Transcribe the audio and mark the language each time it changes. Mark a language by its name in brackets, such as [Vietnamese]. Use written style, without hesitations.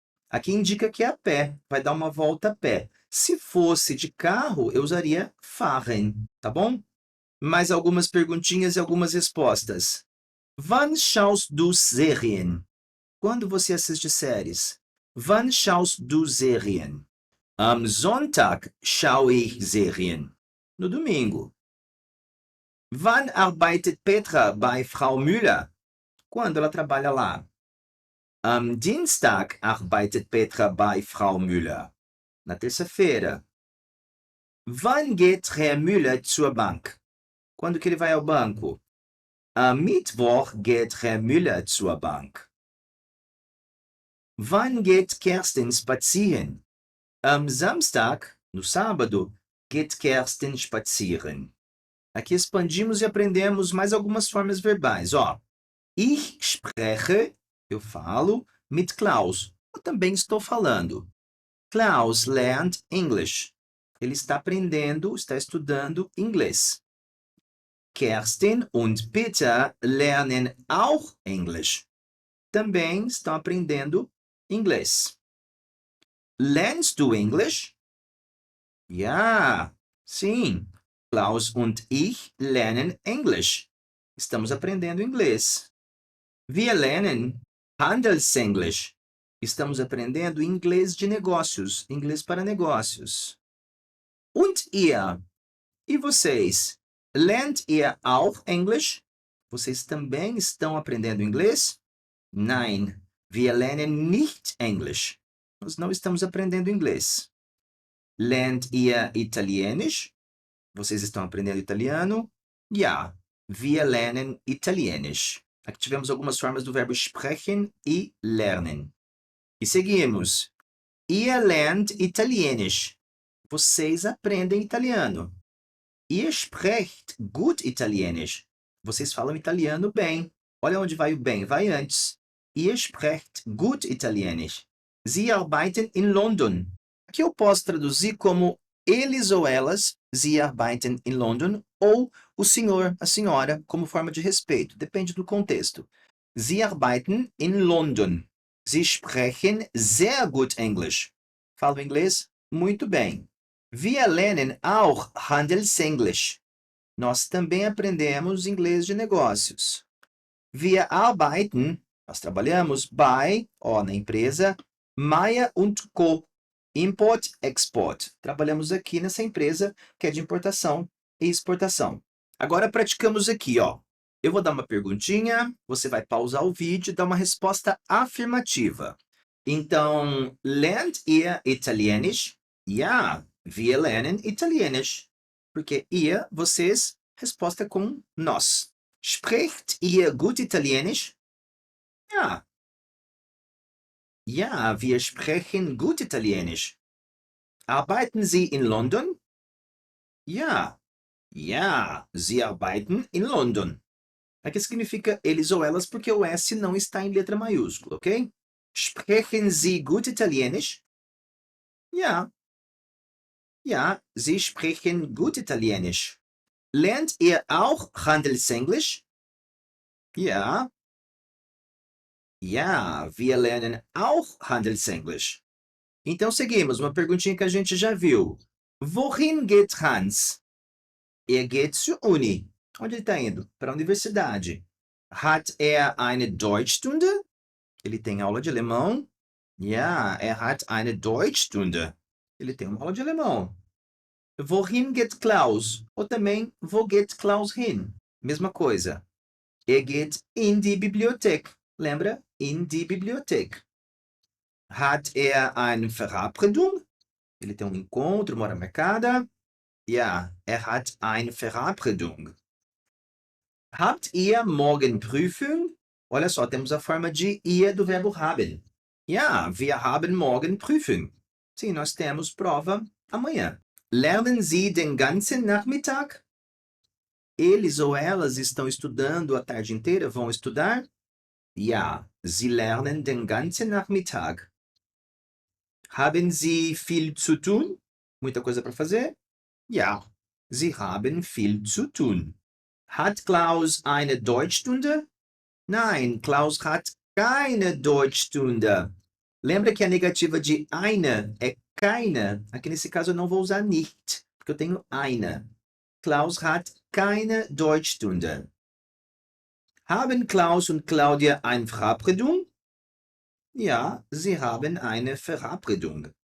[Portuguese] Aqui indica que é a pé, vai dar uma volta a pé. Se fosse de carro, eu usaria fahren, tá bom? Mais algumas perguntinhas e algumas respostas. [German] Wann schaust du Serien? [Portuguese] Quando você assiste séries? [German] Wann schaust du Serien? Am Sonntag schaue ich Serien. [Portuguese] No domingo. [German] Wann arbeitet Petra bei Frau Müller? [Portuguese] Quando ela trabalha lá? [German] Am Dienstag arbeitet Petra bei Frau Müller. [Portuguese] Na terça-feira. [German] Wann geht Herr Müller zur Bank? [Portuguese] Quando que ele vai ao banco? [German] Am Mittwoch geht Herr Müller zur Bank. Wann geht Kerstin spazieren? Am Samstag, [Portuguese] no sábado, [German] geht Kerstin spazieren. [Portuguese] Aqui expandimos e aprendemos mais algumas formas verbais. [German] Ó, ich spreche, [Portuguese] eu falo, [German] mit Klaus. [Portuguese] Eu também estou falando. [German] Klaus lernt English. [Portuguese] Ele está aprendendo, está estudando inglês. [German] Kerstin und Peter lernen auch English. [Portuguese] Também estão aprendendo inglês. [German] Lernst du English? Ja, sim. Klaus und ich lernen English. [Portuguese] Estamos aprendendo inglês. [German] Wir lernen Handelsenglisch. [Portuguese] Estamos aprendendo inglês de negócios, inglês para negócios. [German] Und ihr? [Portuguese] E vocês? [German] Lernt ihr auch English? [Portuguese] Vocês também estão aprendendo inglês? [German] Nein, wir lernen nicht English. [Portuguese] Nós não estamos aprendendo inglês. [German] Lernt ihr Italienisch? [Portuguese] Vocês estão aprendendo italiano? Ja, wir lernen Italienisch. Aqui tivemos algumas formas do verbo sprechen e lernen. E seguimos. [German] Ihr lernt Italienisch. [Portuguese] Vocês aprendem italiano. [German] Ihr sprecht gut Italienisch. [Portuguese] Vocês falam italiano bem. Olha onde vai o bem, vai antes. [German] Ihr sprecht gut Italienisch. Sie arbeiten in London. [Portuguese] Aqui eu posso traduzir como eles ou elas, [German] sie arbeiten in London, [Portuguese] ou o senhor, a senhora, como forma de respeito. Depende do contexto. [German] Sie arbeiten in London. Sie sprechen sehr gut Englisch. [Portuguese] Falam inglês muito bem. [German] Wir lernen auch Handelsenglisch. [Portuguese] Nós também aprendemos inglês de negócios. [German] Wir arbeiten, [Portuguese] nós trabalhamos, bei, na empresa, Meier und Co. Import, Export. Trabalhamos aqui nessa empresa que é de importação e exportação. Agora praticamos aqui, ó. Eu vou dar uma perguntinha, você vai pausar o vídeo e dar uma resposta afirmativa. [German] Então, lernt ihr Italienisch? Ja, wir lernen Italienisch. [Portuguese] Porque ihr, vocês, resposta com nós. [German] Sprecht ihr gut Italienisch? Ja. Ja, wir sprechen gut Italienisch. Arbeiten Sie in London? Ja. Ja, Sie arbeiten in London. [Portuguese] Aqui significa eles ou elas porque o S não está em letra maiúscula, ok? [German] Sprechen Sie gut Italienisch? Ja. Ja, Sie sprechen gut Italienisch. Lernt ihr auch Handelsenglisch? Ja. Ja, wir lernen auch Handelsenglisch. [Portuguese] Então seguimos, uma perguntinha que a gente já viu. [German] Wohin geht Hans? Geht zur Uni. [Portuguese] Onde ele está indo? Para a universidade. [German] Hat eine Deutschstunde? [Portuguese] Ele tem aula de alemão? [German] Ja, hat eine Deutschstunde. [Portuguese] Ele tem uma aula de alemão. [German] Wohin geht Klaus? [Portuguese] Ou também, [German] wo geht Klaus hin? [Portuguese] Mesma coisa. [German] Geht in die Bibliothek. [Portuguese] Lembra? [German] In die Bibliothek. Hat eine Verabredung? [Portuguese] Ele tem um encontro, uma hora marcada? [German] Ja, hat eine Verabredung. Habt ihr morgen Prüfung? [Portuguese] Olha só, temos a forma de ihr do verbo haben. [German] Ja, wir haben morgen Prüfung. [Portuguese] Sim, nós temos prova amanhã. [German] Lernen Sie den ganzen Nachmittag? [Portuguese] Eles ou elas estão estudando a tarde inteira? Vão estudar? [German] Ja, sie lernen den ganzen Nachmittag. Haben Sie viel zu tun? [Portuguese] Muita coisa para fazer? [German] Ja, sie haben viel zu tun. Hat Klaus eine Deutschstunde? Nein, Klaus hat keine Deutschstunde. [Portuguese] Lembra que a negativa de eine é keine? Aqui nesse caso eu não vou usar nicht, porque eu tenho eine. [German] Klaus hat keine Deutschstunde. Haben Klaus und Claudia eine Verabredung? Ja, sie haben eine Verabredung.